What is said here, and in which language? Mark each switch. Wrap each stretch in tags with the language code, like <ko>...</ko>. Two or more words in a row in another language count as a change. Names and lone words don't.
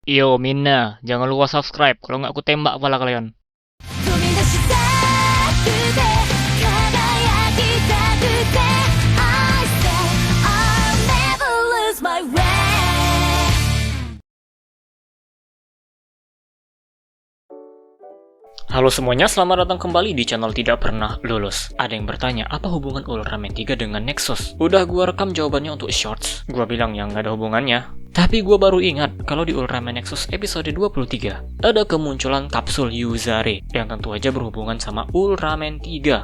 <id>Yo Mina, jangan lupa subscribe, kalau nggak aku tembak kepala kalian.</id> <ja>飛び出したくて輝きたくて</ja> <en>I say I'll never lose my way.</en> <id>Halo semuanya, selamat datang kembali di channel Tidak Pernah Lulus. Ada yang bertanya, apa hubungan Ultraman 3 dengan Nexus? Udah gua rekam jawabannya untuk shorts. Gua bilang yang nggak ada hubungannya. Tapi gua baru ingat kalau di Ultraman Nexus episode 23 ada kemunculan kapsul Yuzare yang tentu aja berhubungan sama Ultraman 3.</id>